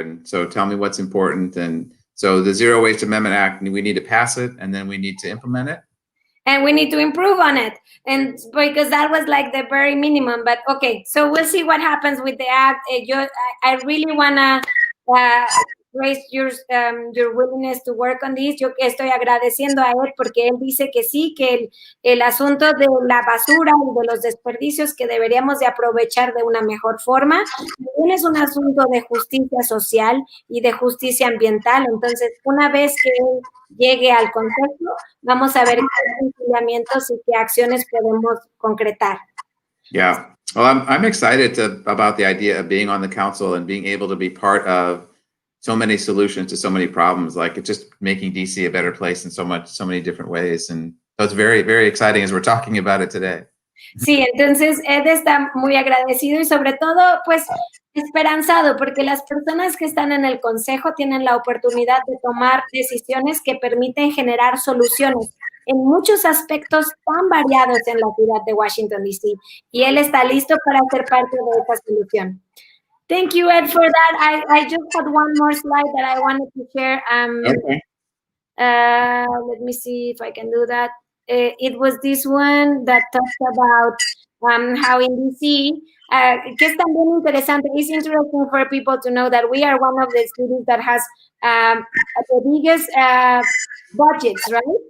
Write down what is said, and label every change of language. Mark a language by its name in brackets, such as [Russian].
[English] And so tell me what's important. And so the Zero Waste Amendment Act, we need to pass it, and then we need to implement it. And we need to improve on it, and because that was like the very minimum. But okay, so we'll see what happens with the act. I really wanna raise your willingness to work on this. [Spanish] Yo estoy agradeciendo a él porque él dice que sí, que el asunto de la basura y de los desperdicios que deberíamos de aprovechar de una mejor forma, también es un asunto de justicia social y de justicia ambiental. Entonces, una vez que él llegue al Consejo, vamos a ver qué lineamientos y qué acciones podemos concretar. [English] Yeah. Well, I'm excited about the idea of being on the council and being able to be part of so many solutions to so many problems. Like it's just making DC a better place in so many different ways. And so it's very, very exciting as we're talking about it today. [Spanish] Sí, entonces Ed está muy agradecido y sobre todo, pues, esperanzado porque las personas que están en el consejo tienen la oportunidad de tomar decisiones que permiten generar soluciones en muchos aspectos tan variados en la ciudad de Washington, D.C. Y él está listo para ser parte de esa solución. [English] Thank you, Ed, for that. I just had one more slide that I wanted to share. Okay. Let me see if I can do that. It was this one that talks about how in DC, [Spanish] que es también interesante. [English] It's interesting for people to know that we are one of the cities that has the biggest budgets, right?